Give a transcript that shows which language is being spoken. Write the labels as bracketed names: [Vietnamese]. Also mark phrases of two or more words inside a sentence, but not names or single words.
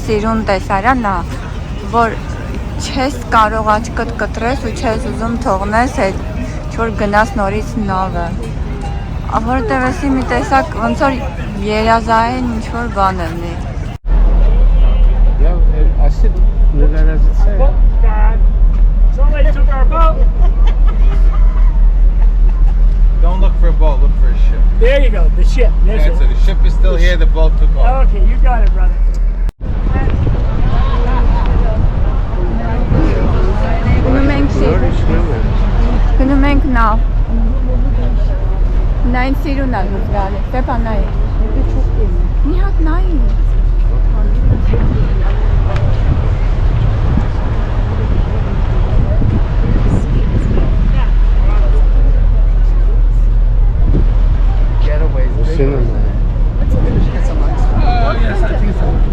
[Armenian] սիրուն տեսարան է, որ չես կարող աչքդ կտրես ու չես ուզում թողնես այդ որ գնաս նորից նավը։ Որտեղ էսի մի տեսակ ոնց որ երազային ինչ-որ բան ունի։ Ասի նկարազիցը։ [English] Somebody took our boat. Don't look for a boat, look for a ship. There you go, the ship. There's Yeah, so the ship is still here, the boat took off. Okay, you got it, brother. [Armenian] Գնում ենք նավ։ Նայն սիրուն է զգալի, Ստեփան նայի։ Մի հատ նայի։ [English] Yes, I think so.